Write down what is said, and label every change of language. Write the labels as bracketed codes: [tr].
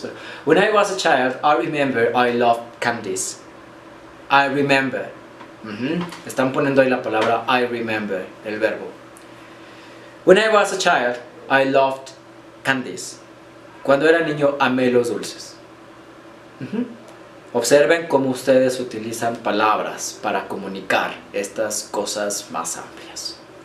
[es] Pero, [en] when I was a child, I remember I loved candies. I remember. [es] Están poniendo ahí la palabra [en] I remember, [es] el verbo. [en] When I was a child, I loved candies. [es] Cuando era niño, amé los dulces. Observen cómo ustedes utilizan palabras para comunicar estas cosas más amplias.